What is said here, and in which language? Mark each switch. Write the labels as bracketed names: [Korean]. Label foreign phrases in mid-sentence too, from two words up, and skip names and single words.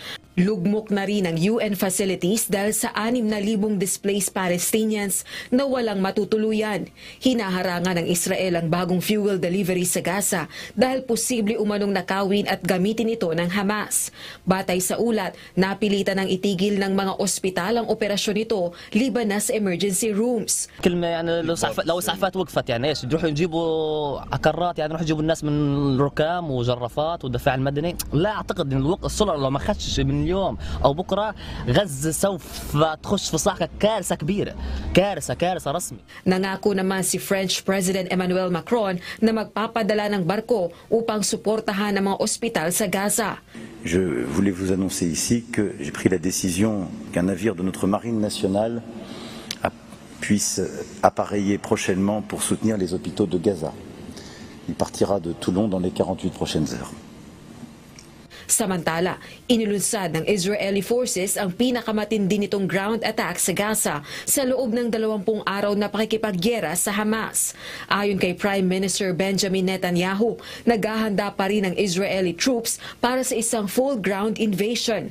[Filipino] Lugmok na rin ang [English] UN facilities [Filipino] dahil sa 6,000 [English] displaced Palestinians [Filipino] na walang matutuluyan. Hinaharangan ng Israel ang bagong fuel delivery sa Gaza dahil posible umanong nakawin at gamitin ito ng Hamas. Batay sa ulat, napilitan ng itigil ng mga ospital ang operasyon nito liban na sa [English] emergency rooms. [Arabic] كلمة يعني لو إسعافات وقفت يعني إيش يروحوا يجيبوا عكرات يعني يروحوا يجيبوا الناس من ركام وجرافات والدفاع المدني لا أعتقد إن الوقت السرعة لو ما خدش من اليوم أو بكرة غزة سوف تخش في صاعقة كارثة كبيرة كارثة رسمي. [Filipino] Nangako naman si [English] French President [Filipino] Emmanuel Macron na magpapadala ng barko upang suportahan ang mga ospital sa Gaza. [French] Je voulais vous annoncer ici que j'ai pris la décision qu'un navire de notre marine nationale puisse appareiller prochainement pour soutenir les hôpitaux de Gaza. Il partira de Toulon dans les 48 prochaines heures. [Filipino] Samantala, inilunsad ng [English] Israeli forces [Filipino] ang pinakamatindi nitong [English] ground attack [Filipino] sa Gaza sa loob ng 20 araw na pakikipagyera sa Hamas. Ayon kay [English] Prime Minister [Filipino] Benjamin Netanyahu, naghahanda pa rin ang [English] Israeli troops [Filipino] para sa isang [English] full ground invasion.